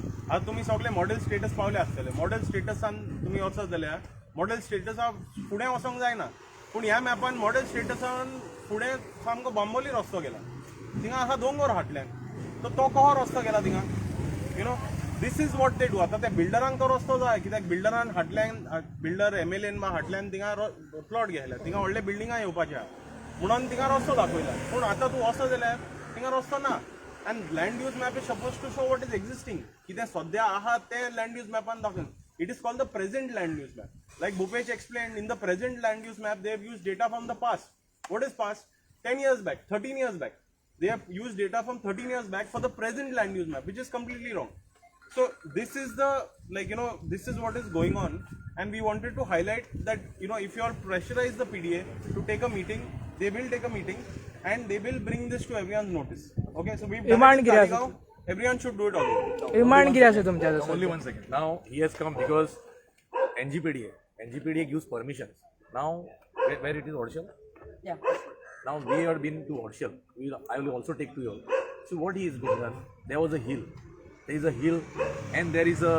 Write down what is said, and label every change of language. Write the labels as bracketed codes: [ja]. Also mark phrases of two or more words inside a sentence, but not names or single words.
[kok] आतां तुमी सगळे मॉडेल स्टेटस पावले आसतले मॉडेल स्टेटसान तुमी वचत जाल्यार मॉडेल स्टेटसा फुडें वचोंक जायना पूण ह्या मॅपान मॉडेल स्टेटसान फुडें सामको बांबोली रस्तो गेला थिंगा आहा दोंगर हाटल्यान तो कसो रस्तो गेला थिंगा [en] this is what they do. [kok] आतां त्या बिल्डरांक तो रस्तो जाय कित्याक बिल्डरान हाटल्यान बिल्डर MLAन हाटल्यान थिंगा प्लॉट घेतला थिंगा व्हडले बिल्डिंगां येवपाचे आहा म्हणून थिंगा रस्तो दाखयला पूण आतां तूं वचत जाल्यार थिंगा रस्तो ना. [en] And land use map is supposed to show what is existing. [kok] कितें सद्या आहा ते [en] land use map [kok] an दाखयन. [en] It is called the present land use map. Like Bhupesh explained, in the present land use map, they have used data from the past. What is past? 10 years back, 13 years back. They have used data from 13 years back for the present land use map, which is completely wrong. So this is the this is what is going on, and we wanted to highlight that if you all pressurize the PDA to take a meeting, they will take a meeting. And they will bring this to everyone's notice. Okay, so we've done it in Taleigao. Everyone should do it also. [kok] विमान कितें आसा तुमच्या जसं [en] Only 1 second. Now he has come because NGPDA gives permissions. Now where it is Odishal? Yeah. Now we have been to Odishal. I will also take to you all. So what he has been done? There was a hill. There is a hill, and there is a